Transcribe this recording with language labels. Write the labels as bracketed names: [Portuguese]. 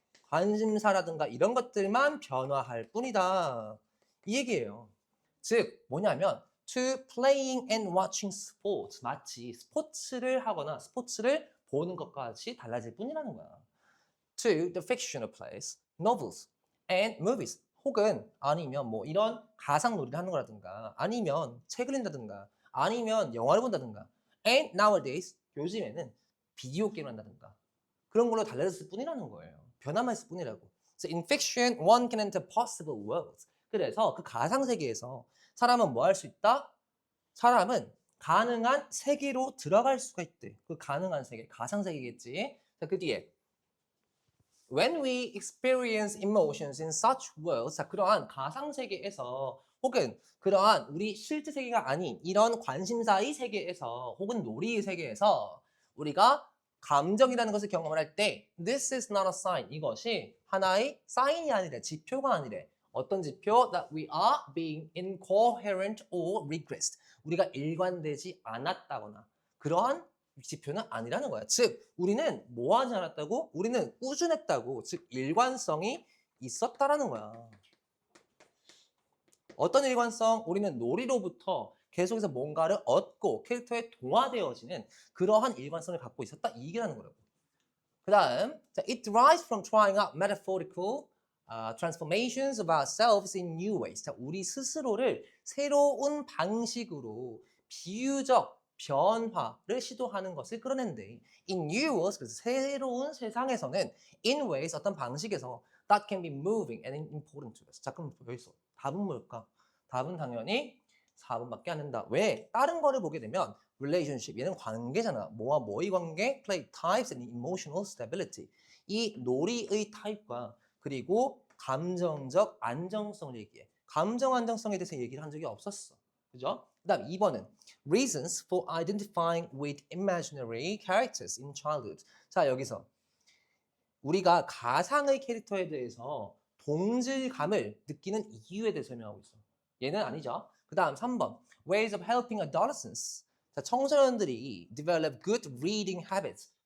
[Korean] 관심사라든가 이런 것들만 변화할 뿐이다. 이 얘기예요. 즉 뭐냐면 [English] to playing and watching sports. [Korean] 마치 스포츠를 하거나 스포츠를 보는 것과 같이 달라질 뿐이라는 거야. [English] To the fictional plays, novels, and movies. [Korean] 혹은 아니면 뭐 이런 가상 놀이를 하는 거라든가 아니면 책을 읽는다든가 아니면 영화를 본다든가 [English] and nowadays, [Korean] 요즘에는 비디오 게임을 한다든가 그런 걸로 달라졌을 뿐이라는 거예요. 변화만 있을 뿐이라고. [English] So in fiction, one can enter possible worlds. [Korean] 그래서 그 가상 세계에서 사람은 뭐 할 수 있다? 사람은 가능한 세계로 들어갈 수가 있대. 그 가능한 세계, 가상 세계겠지. 자, 그 뒤에 [English] When we experience emotions in such worlds, [Korean] 자, 그러한 가상 세계에서 혹은 그러한 우리 실제 세계가 아닌 이런 관심사의 세계에서 혹은 놀이의 세계에서 우리가 감정이라는 것을 경험을 할 때 [English] This is not a sign. [Korean] 이것이 하나의 사인이 아니래. 지표가 아니래. 어떤 지표? [English] That we are being incoherent or regressed. [Korean] 우리가 일관되지 않았다거나 그러한 지표는 아니라는 거야. 즉 우리는 뭐 하지 않았다고? 우리는 꾸준했다고. 즉 일관성이 있었다라는 거야. 어떤 일관성? 우리는 놀이로부터 계속해서 뭔가를 얻고 캐릭터에 동화되어지는 그러한 일관성을 갖고 있었다. 이 얘기라는 거라고. 그 다음, [English] it derives from trying out metaphorical transformations of ourselves in new ways. [Korean] 자, 우리 스스로를 새로운 방식으로 비유적 변화를 시도하는 것을 끌어낸대. [English] In new worlds, [Korean] 그래서 새로운 세상에서는 [English] in ways, [Korean] 어떤 방식에서 [English] that can be moving and important to us. [Korean] 자, 그럼 여기서 답은 뭘까? 답은 당연히 4번밖에 안 된다. 왜? 다른 거를 보게 되면 relationship, 얘는 관계잖아. 뭐와 뭐의 관계? [English] Play types and emotional stability. [Korean] 이 놀이의 타입과 그리고 감정적 안정성을 얘기해. 감정 안정성에 대해서 얘기를 한 적이 없었어. 그죠? 그 다음 2번은 [English] Reasons for identifying with imaginary characters in childhood. [Korean] 자, 여기서 우리가 가상의 캐릭터에 대해서 동질감을 느끼는 이유에 대해 설명하고 있어. 얘는 아니죠. 그 다음 3번 [English] Ways of helping adolescents. [Korean] 자, 청소년들이 [English] develop good reading habits.